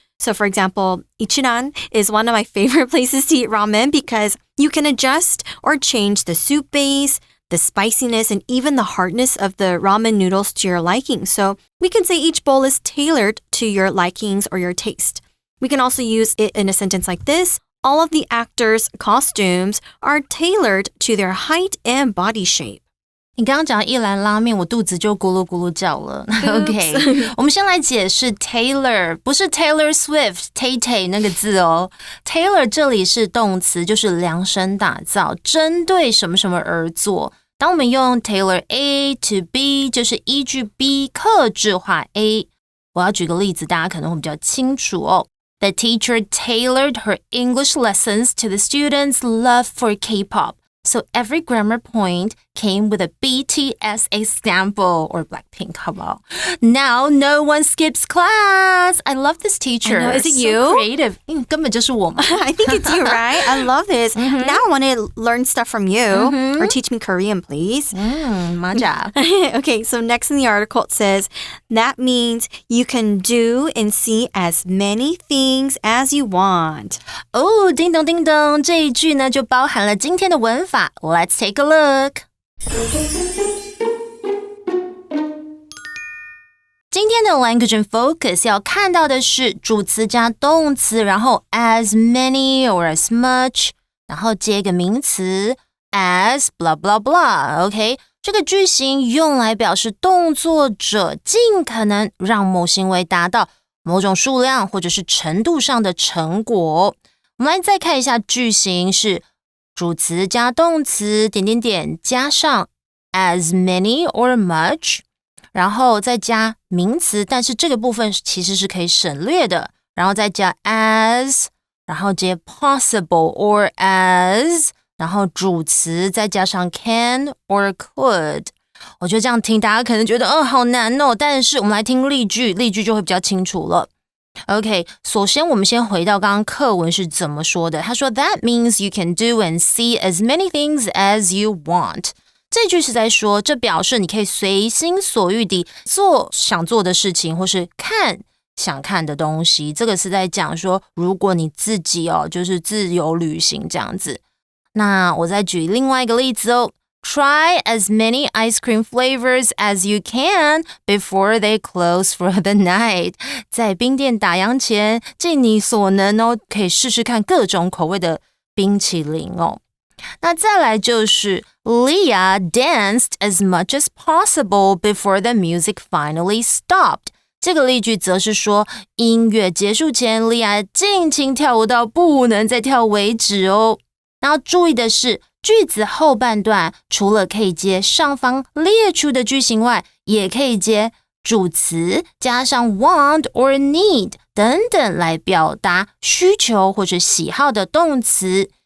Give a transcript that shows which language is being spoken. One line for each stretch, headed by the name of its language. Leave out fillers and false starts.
English: So for example, Ichiran is one of my favorite places to eat ramen because you can adjust or change the soup base, the spiciness, and even the hardness of the ramen noodles to your liking. So we can say each bowl is tailored to your likings or your taste. We can also use it in a sentence like this. All of the actors' costumes are tailored to their height and body shape.
Chinese: 你刚刚讲一兰拉面，我肚子就咕噜咕噜叫了。 OK， 我们先来解释 Tailor， 不是 Taylor Swift Tay 那个字哦。 Tailor 这里是动词，就是量身打造，针对什么什么而做。当我们用
English: Tailor A to B，
Chinese: 就是依据 B 客制化 A。我要举个例子，大家可能会比较清楚哦。
English: The teacher tailored her English lessons to the students' love for K-pop. So every grammar point came with a BTS example or Blackpink,
Chinese: 好不好?
English: Now no one skips class. I love this teacher. I know. Is it so you? Creative.
Chinese: 根本就是我嘛。
English: I think it's you, right? I love this. Now I want to learn stuff from you or teach me Korean, please.
Korean: 맞아.
English: Okay, so next in the article it says, that means you can do and see as many things as you want.
Chinese: 哦，叮咚叮咚，这一句呢就包含了今天的文法。
English: Let's take a look.
Chinese: 今天的
English: language and focus
Chinese: 要看到的是主词加动词，然后
English: as many or as much，
Chinese: 然后接一个名词
English: as blah blah blah。
Chinese: OK， 这个句型用来表示动作者尽可能让某行为达到某种数量或者是程度上的成果。我们来再看一下句型是。主词加动词点点点加上
English: as many or much，
Chinese: 然后再加名词，但是这个部分其实是可以省略的，然后再加 as， 然后接
English: possible or as，
Chinese: 然后主词再加上
English: can or could。
Chinese: 我觉得这样听大家可能觉得好难哦，但是我们来听例句，例句就会比较清楚了。 OK， 首先我们先回到刚刚课文是怎么说的。他说
English: That means you can do and see as many things as you want。
Chinese: 这句是在说，这表示你可以随心所欲地做想做的事情，或是看想看的东西。这个是在讲说，如果你自己就是自由旅行这样子。那我再举另外一个例子哦。
English: Try as many ice cream flavors as you can before they close for the night.
Chinese: 在冰店打烊前，尽你所能可以试试看各种口味的冰淇淋哦。那再来就是
English: Leah danced as much as possible before the music finally stopped.
Chinese: 这个例句则是说，音乐结束前 Leah 尽情跳舞到不能再跳为止哦。然后注意的是，句子后半段除了可以接上方列出的句型外，也可以接主词加上
English: want or need
Chinese: 等等来表达需求或者喜好的动词。